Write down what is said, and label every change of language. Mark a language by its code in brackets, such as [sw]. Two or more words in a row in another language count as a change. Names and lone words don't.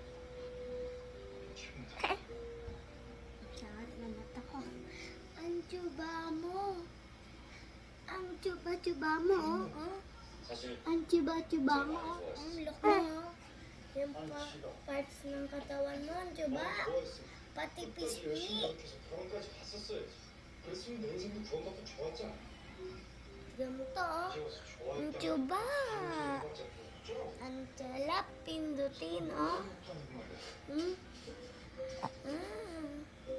[tl] Sakit na mata ko. Ang tsuba mo. Ang tsuba-tsuba mo. Oh. [ko] 사실 [tl] Ang tsuba-tsuba mo. Ang laki mo. Yung parts ng katawan mo, ang tsuba. [ko] 좋아했어. [tl] Pati [ko] 끝까지 [tl] pisngi. [ko] 열심히 노력해서 결혼까지 갔었어야지. 그랬으면 내 인생도 구원받고 좋았잖아. [tl] Tignan mo to, oh. [ko] 키워서 [tl] Ang [ko] 좋아했다. [tl] tsuba. [ko] 해봤자 뭐 어쩌라고. [tl] Ang sarap pindutin, oh. [ko] 하는 말이야. Hmm? Ah.